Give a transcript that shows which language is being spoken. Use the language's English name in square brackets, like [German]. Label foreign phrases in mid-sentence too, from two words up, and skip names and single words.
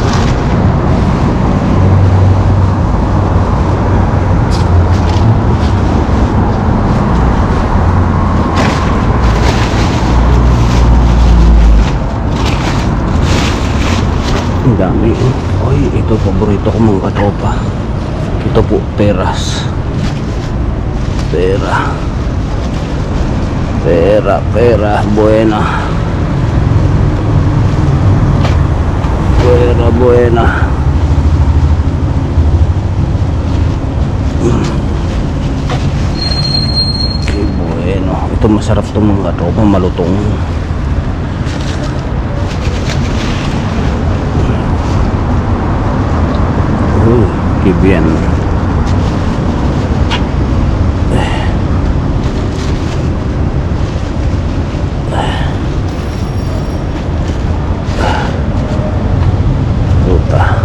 [Filipino] Ang dami. Oy, ito paborito ko mga katropa. Ito po, peras. Pera, [Spanish] buena. Buena. Okay, bueno. [Filipino] Ito masarap to mga katropa, malutong. [Spanish] Qué bien. Fruta.